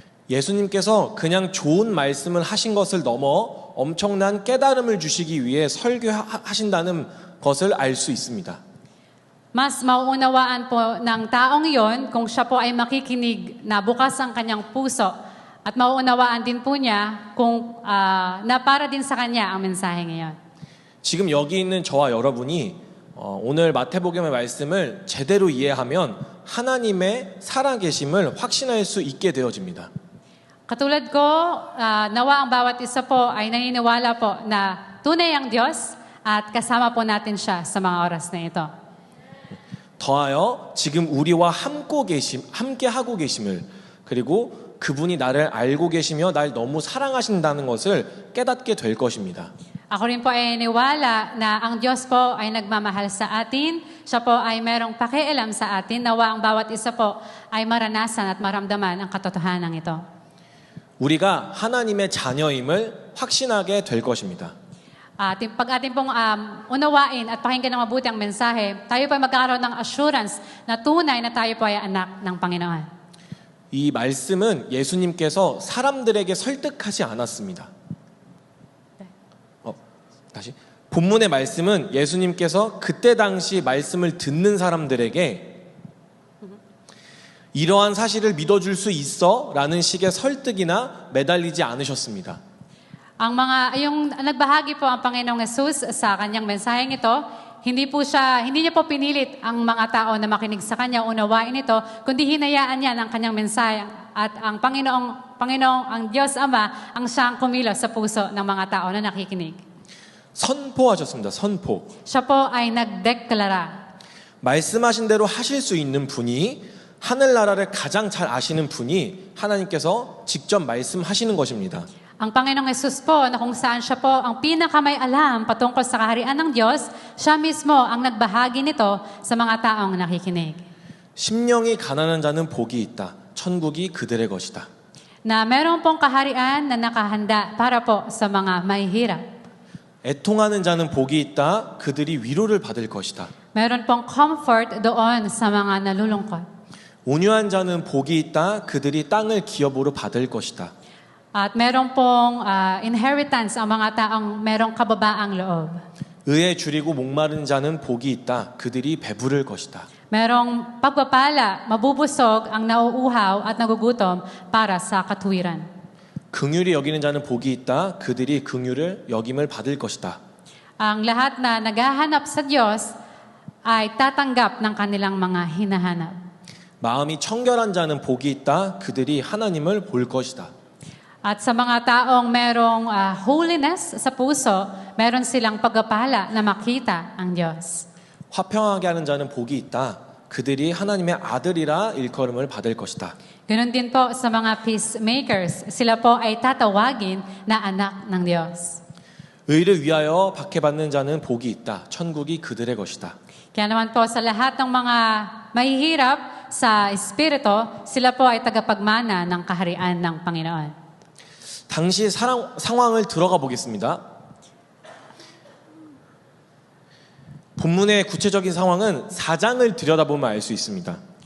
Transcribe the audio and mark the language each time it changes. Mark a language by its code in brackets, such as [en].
[ko] 예수님께서 그냥 좋은 말씀을 하신 것을 넘어 엄청난 깨달음을 주시기 위해 설교하신다는 것을 알 수 있습니다. [tl] mas mauunawaan po ng taong iyon kung siya po ay makikinig na bukas ang kanyang puso at mauunawaan din po niya kung na para din sa kanya ang mensaheng iyon. [ko] 지금 여기 있는 저와 여러분이 오늘 마태복음의 말씀을 제대로 이해하면 하나님의 살아계심을 확신할 수 있게 되어집니다. [tl] Katulad ko, nawa ang bawat isa po ay naniniwala po na tunay ang Diyos at kasama po natin siya sa mga oras na ito. [ko] 더하여 지금 우리와 함께 하고 계심을 그리고 그분이 나를 알고 계시며 날 너무 사랑하신다는 것을 깨닫게 될 것입니다. [tl] Ako rin po ay niwala na ang Diyos po ay nagmamahal sa atin. Siya po ay merong pakialam sa atin. Nawa ang bawat isa po ay maranasan at maramdaman ang katotohanan ito. [ko] 우리가 하나님의 자녀임을 확신하게 될 것입니다. [tl] Pag ating pong unawain at pakinggan ng mabuti ang mensahe, tayo po ay magkakaroon ng assurance na tunay na tayo po ay anak ng Panginoon. [ko] 이 말씀은 예수님께서 사람들에게 설득하지 않았습니다. 다시 본문의 말씀은 예수님께서 그때 당시 말씀을 듣는 사람들에게 이러한 사실을 믿어줄 수 있어? 라는 식의 설득이나 매달리지 않으셨습니다. [tl] Yung nagbahagi po ang Panginoong Jesus sa kanyang mensaheng ito, hindi niya po pinilit ang mga tao na makinig sa kanya, unawain ito, kundi hinayaan niya ang kanyang mensahe at ang Panginoong, ang Diyos Ama, ang siyang kumilos sa puso ng mga tao na nakikinig. [ko] 선포하셨습니다. 선포. [tl] Siya po ay nagdeklara. [ko] 말씀하신 대로 하실 수 있는 분이 하늘나라를 가장 잘 아시는 분이 하나님께서 직접 말씀하시는 것입니다. [tl] Ang Panginoong Jesus po, na kung saan siya po ang pinakamay alam patungkol sa kaharian ng Diyos, siya mismo ang nagbahagi nito sa mga taong nakikinig. [ko] 심령이 가난한 자는 복이 있다. 천국이 그들의 것이다. [tl] Na meron pong kaharian na nakahanda para po sa mga mahihirap. [ko] 애통하는 자는 복이 있다. 그들이 위로를 받을 것이다. [tl] Meron pong comfort doon sa mga nalulungkot. [ko] 온유한 자는 복이 있다. 그들이 땅을 기업으로 받을 것이다. [tl] At meron pong inheritance ang mga taong merong kababaang loob. [ko] 의에 줄이고 목마른 자는 복이 있다. 그들이 배부를 것이다. [tl] Merong pagpapala, mabubusog ang nauuhaw at nagugutom para sa katuwiran. [ko] 긍휼히 여기는 자는 복이 있다. 그들이 긍휼을 여김을 받을 것이다. [tl] Ang lahat na naghahanap sa Diyos ay tatanggap ng kanilang mga hinahanap. [ko] 마음이 청결한 자는 복이 있다. 그들이 하나님을 볼 것이다. [tl] At sa mga taong merong holiness sa puso, meron silang pagpapala na makita ang Diyos. [ko] 화평하게 하는 자는 복이 있다. 그들이 하나님의 아들이라 일컬음을 받을 것이다. [tl] Ganon din po sa mga peacemakers. Sila po ay tatawagin na anak ng Diyos. [ko] 의를 위하여 박해받는 자는 복이 있다. 천국이 그들의 것이다. [tl] Kaya naman po sa lahat ng mga mahihirap sa Espiritu, sila po ay tagapagmana ng kaharian ng Panginoon. [ko] 당시 상황을 들어가 보겠습니다. 본문의 구체적인 상황은 4장을 들여다보면 알 수 있습니다.